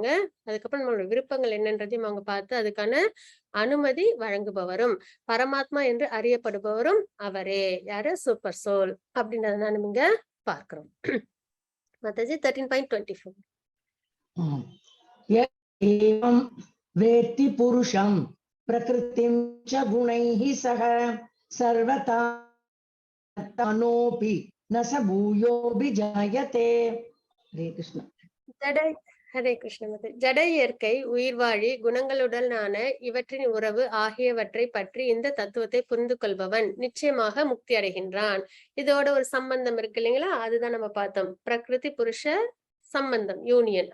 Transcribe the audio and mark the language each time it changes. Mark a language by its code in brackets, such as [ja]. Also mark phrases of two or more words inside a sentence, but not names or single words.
[ta] அதுக்கப்புறம் நம்மளோட விருப்பங்கள் என்னன்றதையும் அவங்க பார்த்து அதுக்கான அனுமதி வழங்குபவரும், பரமாத்மா என்று அறியப்படுபவரும் அவரே. யாரு? [en] super soul. [ta] அப்படின்றத தான் நம்ம இங்க பார்க்கிறோம். மாதாஜி 13.24. ம். [sa] ய एवं वेत्ति पुरुषं प्रकृतिं च गुणैः सह सर्वथा तनोऽपि न स भूयोऽभिजायते. हरे कृष्ण. [ta] ஜடை ஹரே கிருஷ்ண மாதா. ஜட இயற்கை, உயிர்வாழி, குணங்களுடனான இவற்றின் உறவு ஆகியவற்றை பற்றி இந்த தத்துவத்தை புரிந்து கொள்பவன் நிச்சயமாக முக்தி அடைகின்றான். இதோட ஒரு சம்பந்தம் இருக்கு இல்லைங்களா? அதுதான் நம்ம பார்த்தோம். பிரகிருதி புருஷ சம்பந்தம், யூனியன்.